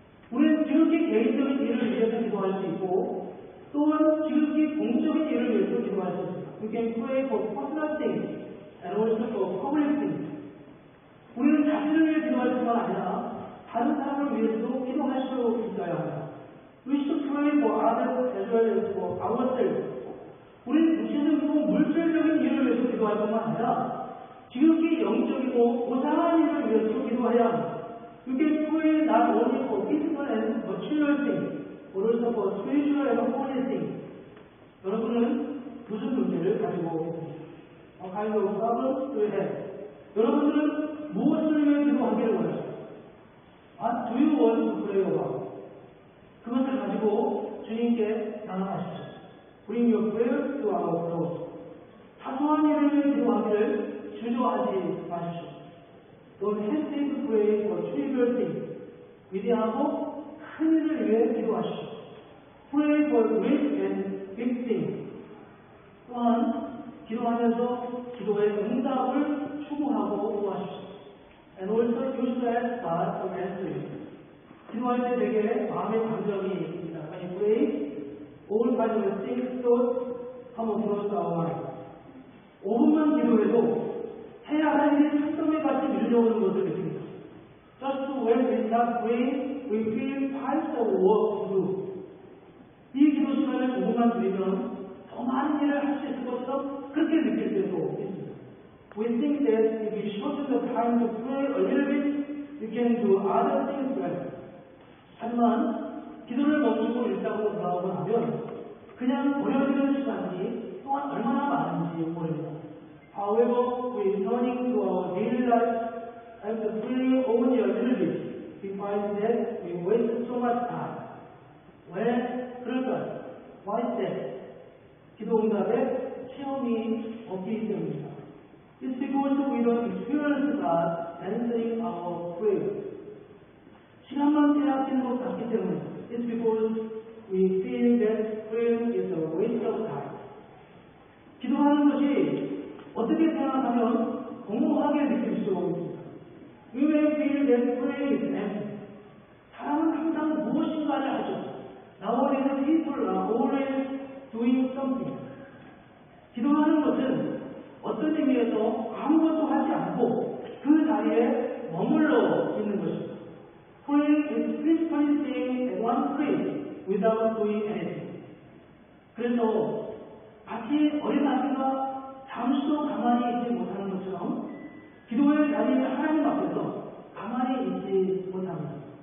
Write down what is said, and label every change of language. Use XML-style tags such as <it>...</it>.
<ko>우리는 지극히 개인적인 일을 위해서 기도할 수 있고 또한 지극히 공적인 일을 위해서 기도할 수 있습니다.</ko> <en>We can pray for personal things and also for public things.</en> <ko>우리는 자신을 위해 기도할 뿐만 아니라 다른 사람을 위해서도 기도할 수 있어야 합니다.</ko> <en>We should pray for others as well as for ourselves.</en> <ko>우리는 구체적이고 물질적인 일을 위해서 기도할 뿐만 아니라 지극히 영적이고 고상한 일을 위해서 기도해야 합니다.</ko> <en>You can pray not only for physical and material things, but also for spiritual and holy things.</en> <ko>여러분은 무슨 문제를 가지고 있습니까?</ko> <en>What kind of problem do you have?</en> <ko>여러분들은 무엇을 위해 기도하기를 원하십니까?</ko> <en>What do you want to pray about?</en> <ko>그것을 가지고 주님께 나눠가십시오.</ko> <en>Bring your prayers to our Lord.</en> <ko>사소한 일을 위해 기도하기를 주저하지 마십시오.</ko> <en>Don't hesitate to pray for trivial things.</en> <ko>위대하고 큰 일을 위해 기도하십시오.</ko> <en>Pray for great and big things.</en> <ko>또한 기도하면서 기도의 응답을 추구하고 구하십시오.</ko> <en>And also you should ask God to answer you.</en> <ko>기도할 때 되게 마음의 감정이 있습니다.</ko> <en>When you pray, all kinds of things come across our mind.</en> <ko>5분만 기도해도 해야 할 일이 산더미 같이 밀려오는 것을 느낍니다.</ko> <en>Just when we start praying, we feel piles of work to do.</en> <ko>이 기도 시간을 5분만 드리면 더 많은 일을 할 수 있을 것처럼 그렇게 느낄 때도 있습니다.</ko> <en>We think that if we shorten the time to pray a little bit, we can do other things well.</en> <ko>하지만 기도를 멈추고 일상으로 돌아오고 나면 그냥 버려지는 시간이 또한 얼마나 많은지 모릅니다.</ko> <en>However, we returning to our daily life after praying only a little bit, we find that we waste so much time.</en> <ko>왜 그럴까요?</ko> <en>Why is that?</en> <ko>기도 응답에 체험이 없기 때문입니다.</ko> <en>It's because we don't experience God answering our prayers.</en> <ko>시간만 빼앗기는 것 같기 때문입니다.</ko> <en>It's because we feel that prayer is a waste of time.</en> <ko>기도하는 것이 어떻게 생각하면 공허하게 느낄 수 있습니다.</ko> <en>We may feel that prayer is empty.</en> <ko>사람은 항상 무엇인가를 하죠.</ko> <en>Nowadays people are always doing something.</en> <ko>기도하는 것은 어떤 의미에서 아무것도 하지 않고 그 자리에 머물러 있는 것입니다.</ko> <en>Praying is physically staying at one place without doing anything.</en> <ko>그래서 마치 어린아이가 잠시도 가만히 있지 못하는 것처럼 기도의 자리에 하나님 앞에서 가만히 있지 못합니다.</ko>